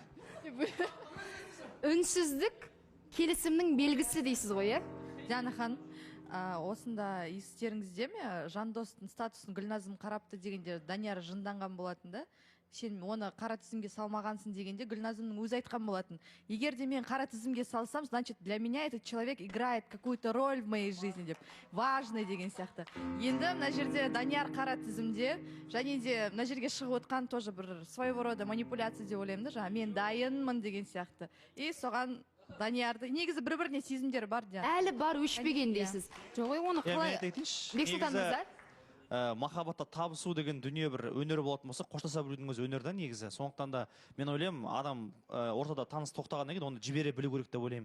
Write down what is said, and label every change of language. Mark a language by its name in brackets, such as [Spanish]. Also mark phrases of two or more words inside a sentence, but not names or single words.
[Kazakh] Үнсіздік келісімнің белгісі дейсіз ғой, е? Дианхан, осында естеріңізде ме, жандостың статусын Гүлназым қарапты дегенде Данияр жынданған болатын да? Сен оны қара тізімге салмағансың дегенде Гүлназымның өзі айтқан болатын. Егер де мен қара тізімге салсам, [Russian] значит, для меня этот человек играет какую-то роль в моей жизни деп. [Kazakh] Важный деген сияқты. Енді мына жерде Данияр қара тізімде, және де мына жерге шығып отқан тоже бір [Russian] своего рода [Kazakh] манипуляция деп ойлаймын да, жаңа мен дайынмын деген сияқты. И соған Даниярды, негізі бір-біріне сезімдері бар дия. Әлі бар, өшпеген дейсіз. Жоқ, оны қалай? Бексұлтан мырза? Махаббатта табысу деген дүние бір өнер болатын болса, қоштаса білудің өзі өнер да негізі. Сондықтан да мен ойлаймын, адам ортада таныс тоқтағаннан кейін оны жібере білу керек деп ойлаймын.